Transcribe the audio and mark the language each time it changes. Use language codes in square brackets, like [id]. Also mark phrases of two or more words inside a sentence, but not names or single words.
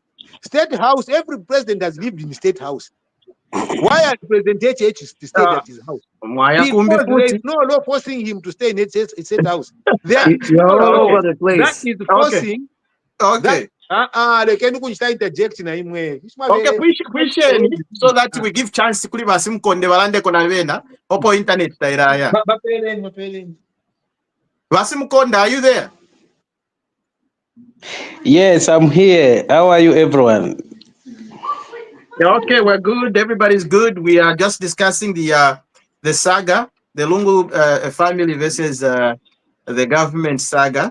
[en] State House, every president has lived in the State House. Why has President HH to stay at his house? Because there is no law forcing him to stay in his State House. There is no law that is forcing. Okay. They can interject in him. Okay, question so that we give chance to Basim Konde Valande Konavena, Opo Internet Tairaya. Basim Konde, are you there? Yes, I'm here. How are you, everyone? Okay, we're good. Everybody's good. We are just discussing the saga, the Lungu family versus the government saga.